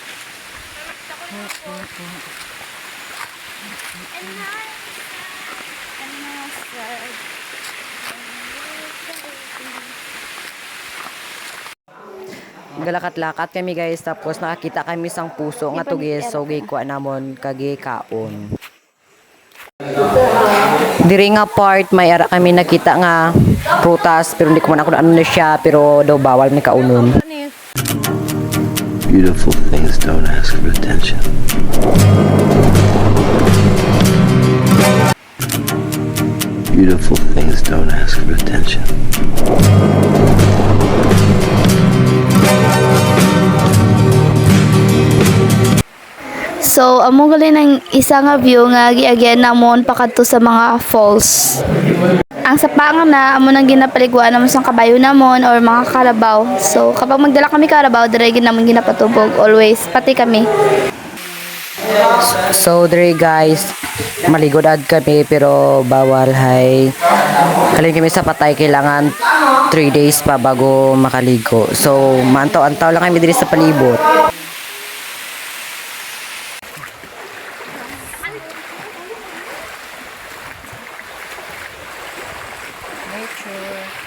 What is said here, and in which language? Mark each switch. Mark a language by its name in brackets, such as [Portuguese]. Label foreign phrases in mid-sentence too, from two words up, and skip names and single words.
[Hiligaynon] Galakat-lakat kami guys, tapos nakakita kami sang puso nga tugis, so gikuha namon kagi kaon. Diri nga part may ara kami nakita nga prutas, pero hindi ko man ako ano na siya, pero daw bawal ni kaunon. [English] Beautiful things don't ask for attention. Beautiful things don't ask for attention. [Hiligaynon] So, amo gali ng isa nga view nga giagyan namon pakadto sa mga falls. Ang sapangan na amo nang ginapaligwa namon sa kabayo namon or mga karabaw. So, kapag magdala kami karabaw, dire gid namon ginapatubog always pati kami. So diri guys, maligod ad kami pero bawal hay. Kalin kami sa patay, kailangan 3 days pa bago makaligo. So mantaw-antaw lang kami diri sa palibot. Nature.